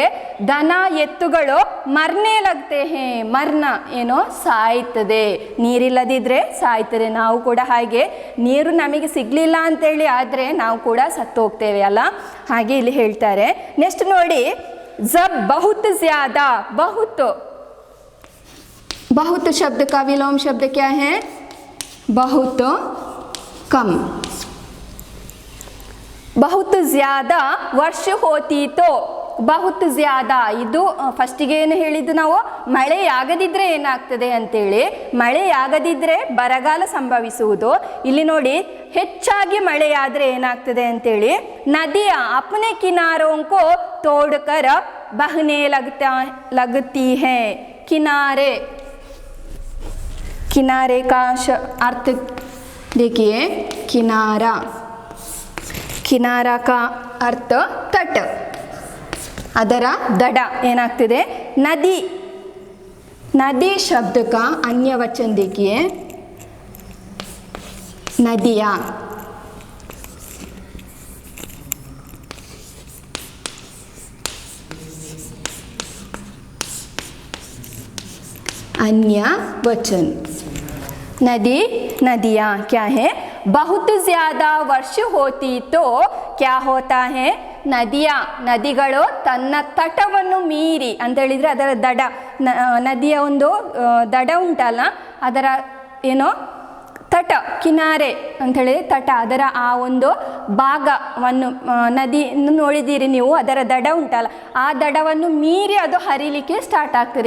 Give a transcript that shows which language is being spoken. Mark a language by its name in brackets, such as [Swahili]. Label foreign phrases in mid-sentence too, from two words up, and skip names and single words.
[Kannada] ದನ ಎತ್ತುಗಳು [Hindi] मरने लगते हैं. [Kannada] ಮರ್ನ ಏನೋ ಸಾಯ್ತದೆ, ನೀರಿಲ್ಲದಿದ್ದರೆ ಸಾಯ್ತದೆ. ನಾವು ಕೂಡ ಹಾಗೆ, ನೀರು ನಮಗೆ ಸಿಗಲಿಲ್ಲ ಅಂತೇಳಿ ಆದರೆ ನಾವು ಕೂಡ ಸತ್ತು ಹೋಗ್ತೇವೆ ಅಲ್ಲ, ಹಾಗೆ ಇಲ್ಲಿ ಹೇಳ್ತಾರೆ. ನೆಕ್ಸ್ಟ್ ನೋಡಿ, [Hindi] जब बहुत ज़्यादा. ಬಹುತ್, बहुत शब्द का विलोम शब्द क्या है? बहुत कम. बहुत ज़्यादा वर्षा होती तो. बहुत ज़्यादा, [Kannada] ಇದು ಫಸ್ಟಿಗೆ ಏನು ಹೇಳಿದ್ದು ನಾವು? ಮಳೆಯಾಗದಿದ್ದರೆ ಏನಾಗ್ತದೆ ಅಂತೇಳಿ. ಮಳೆಯಾಗದಿದ್ದರೆ ಬರಗಾಲ ಸಂಭವಿಸುವುದು. ಇಲ್ಲಿ ನೋಡಿ, ಹೆಚ್ಚಾಗಿ ಮಳೆಯಾದರೆ ಏನಾಗ್ತದೆ ಅಂತೇಳಿ. [Hindi] नदियाँ अपने किनारों को तोड़कर बहने लगती है. किनारे, किनारे का अर्थ देखिए, किनारा. किनारा का अर्थ तट, [Kannada] ಅದರ ದಡ ಏನಾಗ್ತದೆ? ನದಿ. [Hindi] नदी शब्द का अन्य वचन देखिए, नदिया. अन्य वचन. नदी, नदियाँ क्या है? बहुत ज़्यादा वर्षा होती तो क्या होता है? [Kannada] ನದಿಯ, ನದಿಗಳು ತನ್ನ ತಟವನ್ನು ಮೀರಿ ಅಂತ ಹೇಳಿದರೆ ಅದರ ದಡ, ನದಿಯ ಒಂದು ದಡ ಉಂಟಲ್ಲ, ಅದರ ಏನೋ ತಟ, ಕಿನಾರೆ ಅಂಥೇಳಿ ತಟ, ಅದರ ಆ ಒಂದು ಭಾಗವನ್ನು, ನದಿ ನೋಡಿದ್ದೀರಿ ನೀವು, ಅದರ ದಡ ಉಂಟಲ್ಲ, ಆ ದಡವನ್ನು ಮೀರಿ ಅದು ಹರಿಲಿಕ್ಕೆ ಸ್ಟಾರ್ಟ್ ಆಗ್ತದೆ.